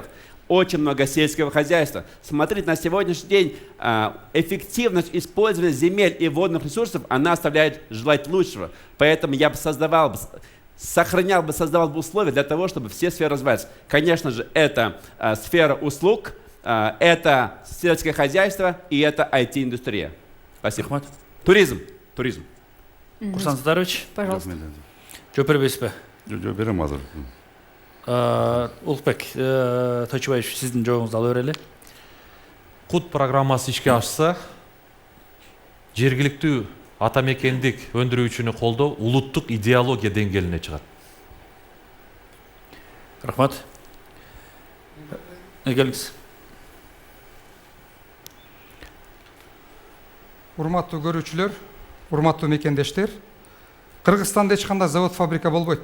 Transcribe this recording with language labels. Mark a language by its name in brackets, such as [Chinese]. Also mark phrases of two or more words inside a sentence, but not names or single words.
[Russian] Очень много сельского хозяйства. Смотрите, на сегодняшний день эффективность использования земель и водных ресурсов, она оставляет желать лучшего. Поэтому я бы создавал бы условия для того, чтобы все сферы развивались. Конечно же, это сфера услуг, это сельское хозяйство и это IT-индустрия. Спасибо. [Kyrgyz] Рахмат. [Russian] Туризм. Курсан Садарович, Пожалуйста. [Kazakh] жауап бересіз бе? [Kyrgyz] Жо берем азыр. [Kazakh] Ұлықбек Тойчубаевич, сіздің жауабыңызды ала берелі. [Kyrgyz] Кут программасы ишке ашса, жергиликтүү атамекендик өндүрүүчүнү колдоо улуттук идеология деңгээлине чыгат. [Kazakh] Рахмат. Келіңіз. [Kyrgyz] Урматтуу көрүүчүлөр, урматтуу мекендештер, Кыргызстанда эч кандай завод фабрика болбойт.